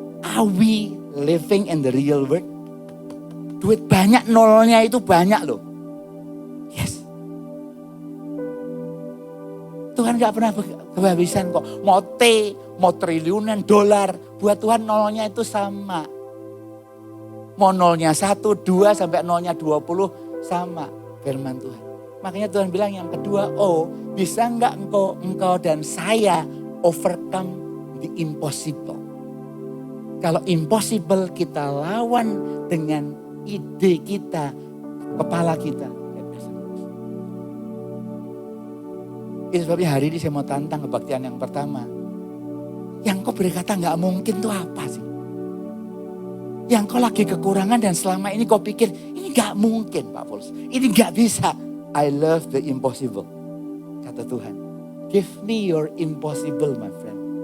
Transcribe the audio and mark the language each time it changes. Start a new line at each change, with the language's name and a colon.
English: Are we living in the real world?
Indonesian: Duit banyak, nolnya itu banyak loh. Yes. Tuhan gak pernah kehabisan kok. Mau triliunan dolar. Buat Tuhan nolnya itu sama. Mau nolnya 1, 2 sampai nolnya 20 sama firman Tuhan. Makanya Tuhan bilang yang kedua, bisa enggak engkau dan saya
English: overcome the impossible.
Indonesian: Kalau impossible kita lawan dengan ide kita, kepala kita. Itu sebabnya hari ini saya mau tantang kebaktian yang pertama. Yang kau berkata gak mungkin itu apa sih? Yang kau lagi kekurangan dan selama ini kau pikir ini gak mungkin Pak Paulus. Ini gak bisa.
English: I love the impossible.
Indonesian: Kata Tuhan.
English: Give me your impossible my friend.